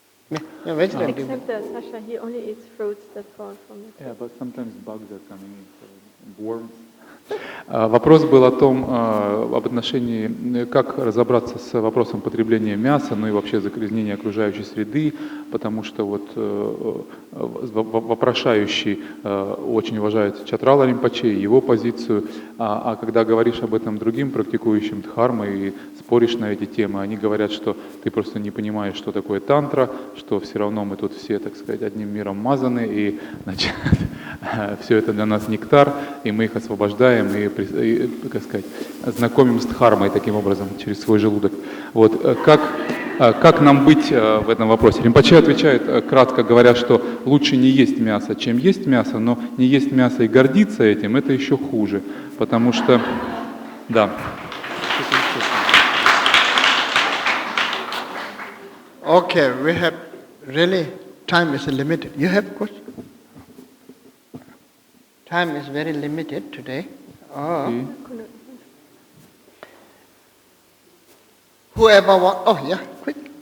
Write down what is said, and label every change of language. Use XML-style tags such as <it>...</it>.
<en>Except that Sasha, he only eats fruits that fall from the tree. Yeah, but sometimes bugs are coming in, so worms.</en> <ru>Вопрос был о том, об отношении, как разобраться с вопросом потребления мяса, ну и вообще загрязнения окружающей среды, потому что вот вопрошающий очень уважает Чатрала Ринпоче и его позицию, а когда говоришь об этом другим практикующим дхармы и споришь на эти темы, они говорят, что ты просто не понимаешь, что такое тантра, что все равно мы тут все, так сказать, одним миром мазаны, и значит, все это для нас нектар, и мы их освобождаем и, как сказать, знакомим с дхармой таким образом через свой желудок. Вот как нам быть в этом вопросе? Ринпоче отвечает кратко, говоря, что лучше не есть мясо, чем есть мясо, но не есть мясо и гордиться этим, это еще хуже, потому что, да.</ru> <en>Okay, we have really, time is limited. You have question? Time is very limited today. Oh. Whoever wants, oh yeah, quick.</en>